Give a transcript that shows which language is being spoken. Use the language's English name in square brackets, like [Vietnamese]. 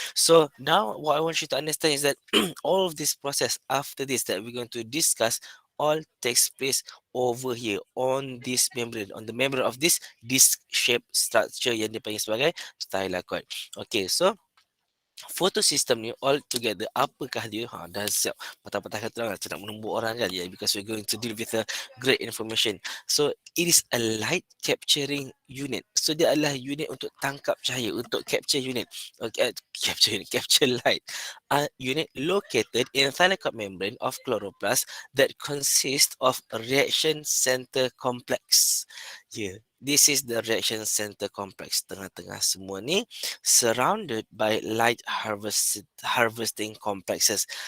[English] So, now what I want you to understand is that all of this process after this that we're going to discuss all takes place over here on this membrane, on the membrane of this disc-shaped structure [Malay] yang dipanggil sebagai [English] thylakoid. Okay. So, photosystem ni all together, [Malay] apakah dia? Dah siap patah-patah kata orang, nak menumbuk orang kan, yeah, [English] because we're going to deal with a great information. So it is a light capturing unit. [Malay] So dia adalah unit untuk tangkap cahaya, untuk capture unit. [English] Okay, capture unit, capture light. A unit located in thylakoid membrane of chloroplast that consists of a reaction center complex. Yeah, this is the reaction center complex. [Malay] Tengah-tengah semua ni [English] surrounded by light harvesting complexes.